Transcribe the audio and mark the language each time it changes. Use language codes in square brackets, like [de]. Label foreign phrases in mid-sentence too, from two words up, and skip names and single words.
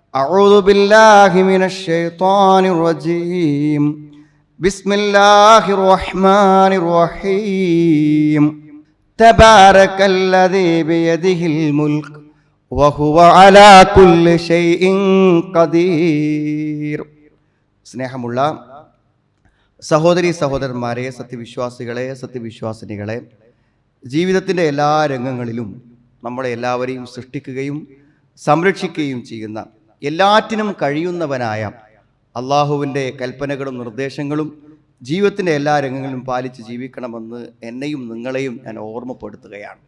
[ar] أعوذ بالله من الشيطان الرجيم بسم الله الرحمن الرحيم تبارك الذي بيده الملك وهو على كل شيء قدير. [ml] സ്നേഹമുള്ള സഹോദരി സഹോദരന്മാരെ, സത്യവിശ്വാസികളെ, സത്യവിശ്വാസിനികളെ, ജീവിതത്തിൻ്റെ എല്ലാ രംഗങ്ങളിലും നമ്മളെ എല്ലാവരെയും സൃഷ്ടിക്കുകയും സംരക്ഷിക്കുകയും ചെയ്യുന്ന, എല്ലാറ്റിനും കഴിയുന്നവനായ അള്ളാഹുവിൻ്റെ കൽപ്പനകളും നിർദ്ദേശങ്ങളും ജീവിതത്തിൻ്റെ എല്ലാ രംഗങ്ങളിലും പാലിച്ച് ജീവിക്കണമെന്ന് എന്നെയും നിങ്ങളെയും ഞാൻ ഓർമ്മപ്പെടുത്തുകയാണ്.